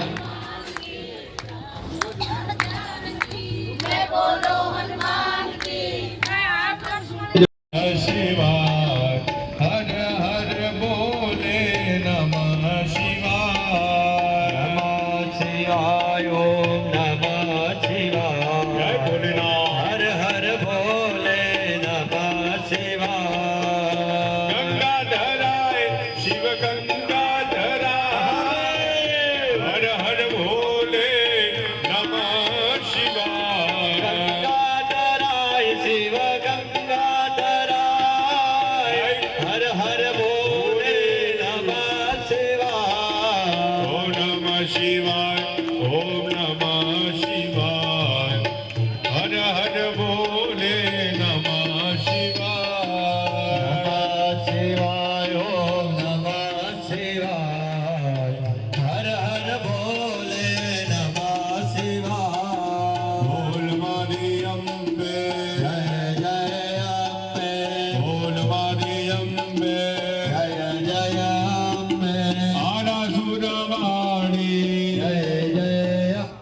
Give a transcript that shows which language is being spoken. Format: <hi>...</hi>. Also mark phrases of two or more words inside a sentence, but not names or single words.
<hi>शिवाय हर हर बोले नमः शिवाय नमः शिवाय ओम नमः शिवाय जय भोलेनाथ हर हर भोले नमः शिवाय गंगाधराय शिव गंगाधराय हर हर भोले नमः शिवाय गंगाधराय शिव हर हर बोले नमः शिवाय ओम नमः शिवाय ओम नमः शिवाय हर हर बोले नमः शिवाय शिवाय ओम नमः शिवाय हर हर बोले नमः शिवाय</hi> <gu>બોલ મારી અંબે જય જય અંબે બોલ મારી અંબે જય જય અંબે આરા સુરવાડી જય જય</gu>